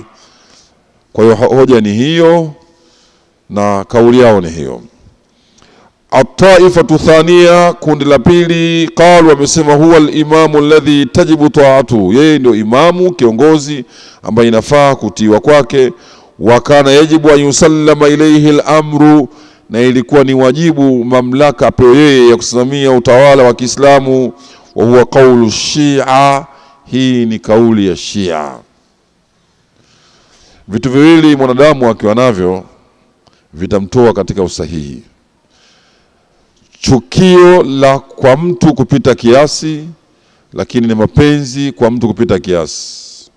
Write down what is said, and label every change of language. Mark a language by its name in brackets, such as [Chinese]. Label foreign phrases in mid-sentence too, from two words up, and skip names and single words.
[Swahili] Kwa hiyo hoja ni hiyo na kauli yao ni hiyo. [Arabic] الطائفة الثانية, [Swahili] kundi la pili, qalu, wamesema [Arabic] هو الإمام الذي تجب طاعته, [Swahili] yeye ndio imamu kiongozi ambaye inafaa kutiwa kwake. [Arabic] وكان يجب أن يسلم إليه الأمر, [Swahili] na ilikuwa ni wajibu mamlaka apewe yeye ya kusimamia utawala wa Kiislamu. [Arabic] وهو قول الشيعة, [Swahili] hii ni kauli ya Shia. Vitu viwili mwanadamu akiwa navyo vitamtoa katika usahihi: chukio la kwa mtu kupita kiasi, lakini ni mapenzi kwa mtu kupita kiasi.